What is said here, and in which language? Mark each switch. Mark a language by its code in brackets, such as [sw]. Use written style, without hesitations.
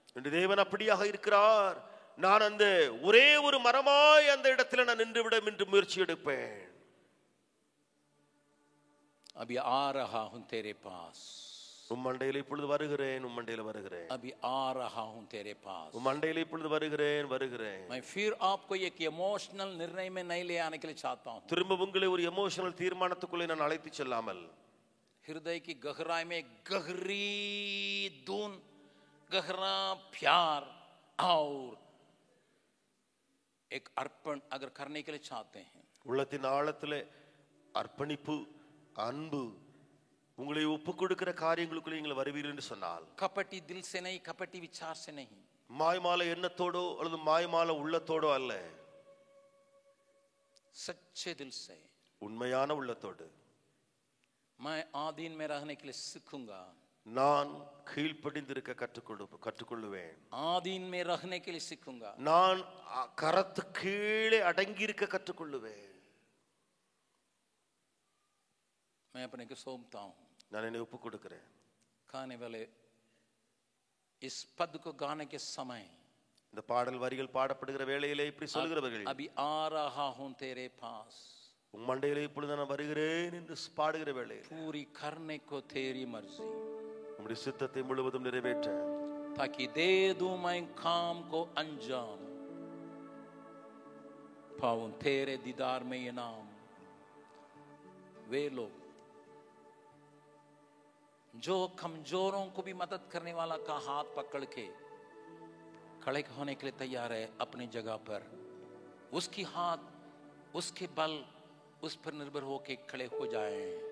[ta] இந்த தேவன் அப்படியாக இருக்கிறார். நான் அந்த ஒரே ஒரு மரமாய் அந்த இடத்துல நான் நின்று விட என்று முயற்சி எடுப்பேன். [hi] अभी आ रहा हूं तेरे पास, [ta] உம்மண்டையில இப்பொழுது வருகிறேன், உம்மண்டையில வருகிறேன். [hi] अभी आ रहा हूं तेरे पास. [ta] உம்மண்டையில இப்பொழுது வருகிறேன், வருகிறேன். [hi] मैं फिर आपको एक इमोशनल निर्णय में नहीं ले आने के लिए चाहता हूं. [ta] திரும்ப உங்களை ஒரு எமோஷனல் தீர்மானத்துக்குள்ளே நான் அழைத்து செல்லாமல், [hi] हृदय की गहराई में गहरी धुन, गहरा प्यार और एक अर्पण अगर करने के लिए चाहते हैं, [ta] உள்ளத்தின் ஆழத்திலே அர்ப்பணிப்பு, அன்பு, உங்களை ஒப்பு கொடுக்கிற காரியங்களுக்குள்ள நீங்கள் வருவீர்கள் என்று சொன்னால், [hi] कपटी दिल से नहीं, कपटी विचार से नहीं, [ta] மாய்மால எண்ணத்தோடோ அல்லது மாய்மால உள்ளத்தோடோ அல்ல, [hi] सच्चे दिल से, [ta] உண்மையான உள்ளத்தோடு, [hi] मैं आधीन में रहने के लिए सीखूंगा, [ta] நான் கீழ்ப்படிந்திருக்க கற்றுக்கொள்ளுவேன், [hi] आधीन में रहने के लिए सीखूंगा, [ta] நான் கரத்து கீழே அடங்கி இருக்க கற்றுக்கொள்ளுவேன். [hi] मैं अपने को सौंपता हूं. [ta] நான் என்னை ஒப்பு கொடுக்கிறேன். [hi] गाने वाले इस पद को गाने के समय, [ta] இந்த பாடல் வரிகள் பாடப்படுகிற வேளையிலே இப்படி சொல்கிறவர்கள், [hi] अभी आ रहा हूं तेरे पास, [ta] உம் மண்டையிலே இப்பொழுது நான் வருகிறேன் என்று பாடுகிற வேளையில், [hi] पूरी करने को तेरी मर्जी, [ta] உம்முடைய சித்தத்தை முழுவதும் நிறைவேற்ற, [hi] ताकि दे दूं मैं काम को अंजाम, पाऊं तेरे दीदार में इनाम. वे लोग जो कमजोरों को भी मदद करने वाला का हाथ पकड़ के खड़े होने के लिए तैयार है अपनी जगह पर, उसकी हाथ, उसके बल, उस पर निर्भर होके खड़े हो जाएं,